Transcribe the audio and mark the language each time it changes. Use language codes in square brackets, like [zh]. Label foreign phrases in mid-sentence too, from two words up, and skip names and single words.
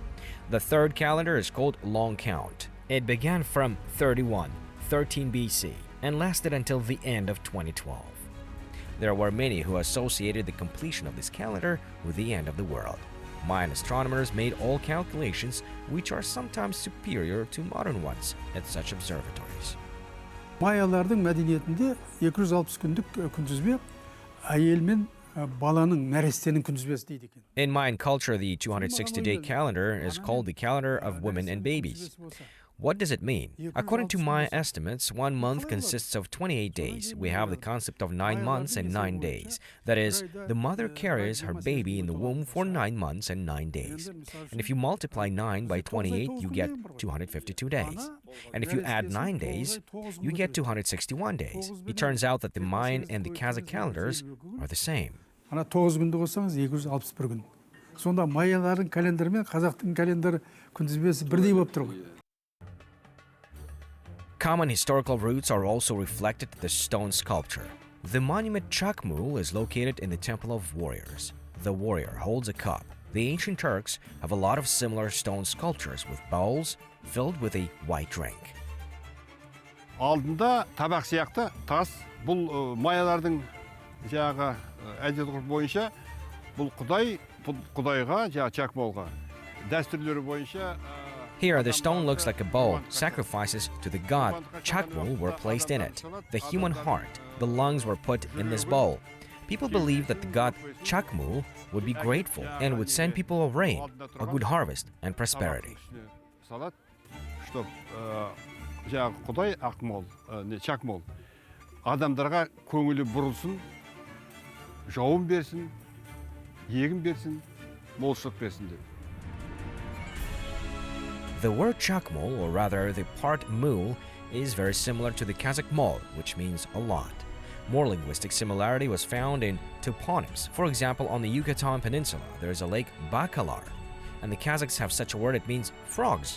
[en] The third calendar is called Long Count. It began from 13 BC and lasted until the end of 2012. There were many who associated the completion of this calendar with the end of the world. Mayan astronomers made all calculations which are sometimes superior to modern ones at such observatories. [kk] Майялардың мәдениетінде 260 күндік күнтізбе әйел мен баланың нәрестенің күнтізбесі дейді екен. [en] In Mayan culture, the 260-day calendar is called the calendar of women and babies. What does it mean? According to Maya estimates, 1 month consists of 28 days. We have the concept of 9 months and 9 days. That is, the mother carries her baby in the womb for 9 months and 9 days. And if you multiply 9 by 28, you get 252 days. And if you add 9 days, you get 261 days. It turns out that the Mayan and the Kazakh calendars are the same. [kk] Ана 9 күнді қоссаңыз 261 күн. Сонда майялардың календарі мен қазақтың календары күнтізбесі бірдей болып тұр ғой. [en] Common historical roots are also reflected in the stone sculpture. The monument Chakmul is located in the Temple of Warriors. The warrior holds a cup. The ancient Turks have a lot of similar stone sculptures with bowls filled with a white drink. [kk] Алдында табақ сияқты тас, бұл майялардың жаңағы әдет-ғұрып бойынша бұл құдайға, Чакмолға дәстүрлері бойынша. [en] Here, the stone looks like a bowl. Sacrifices to the god Chakmul were placed in it. The human heart, the lungs were put in this bowl. People believe that the god Chakmul would be grateful and would send people a rain, a good harvest, and prosperity. [kk] Құдай Чакмол адамдарға көңілі бұрылсын, жауын берсін, егін берсін, молшылық берсін деп. [en] The word Chakmul, or rather the part mul, is very similar to the Kazakh mol, which means a lot. More linguistic similarity was found in toponyms. For example, on the Yucatan Peninsula, there is a lake Bacalar, and the Kazakhs have such a word, it means frogs.